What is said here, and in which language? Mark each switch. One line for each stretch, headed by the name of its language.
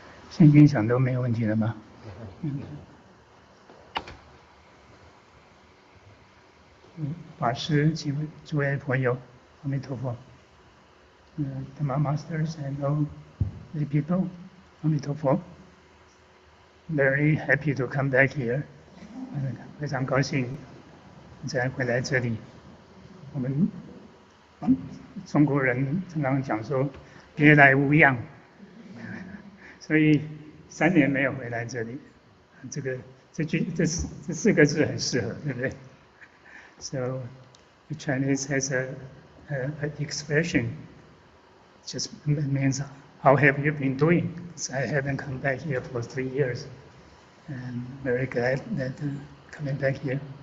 Chinese: 现在音响都没有问题了吗？法师及诸位朋友，阿弥陀佛。
English: Dharma masters and all the people,
Chinese: 阿弥陀佛。
English: Very happy to come back here.
Chinese: 非常高兴再回来这里。我们中国人常常讲说别来无恙，所以3年没有回来这里。这4个字很适合，对不对？
English: So the Chinese has an expression, just means how have you been doing? So I haven't come back here for 3 years, and very glad that coming back here.